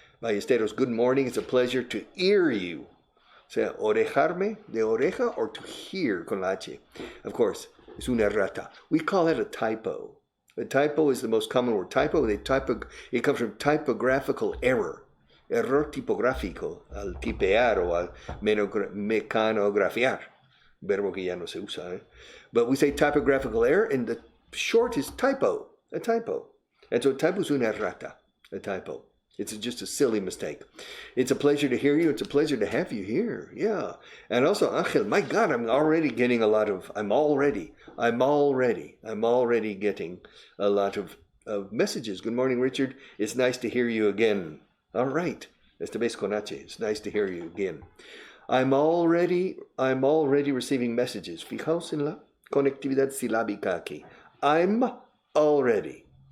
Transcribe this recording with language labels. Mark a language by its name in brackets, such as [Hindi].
[English] Ballesteros, good morning. It's a pleasure to hear you. O sea, orejarme de oreja or to hear con la H. Of course, es una errata. We call that a typo. A typo is the most common word. Typo, it comes from typographical error. [Spanish] Error tipográfico, al tipear o al mecanografiar. Verbo que ya no se usa. [English] But we say typographical error, and the short is typo, a typo. And so typo es una errata, a typo. It's just a silly mistake. It's a pleasure to hear you. It's a pleasure to have you here. Yeah. And also, Angel, my God, I'm already getting a lot of, I'm already getting a lot of messages. Good morning, Richard. It's nice to hear you again. All right. Esta vez con H. It's nice to hear you again. I'm already receiving messages. [Spanish] Fijaos en la conectividad silábica aquí. I'm already.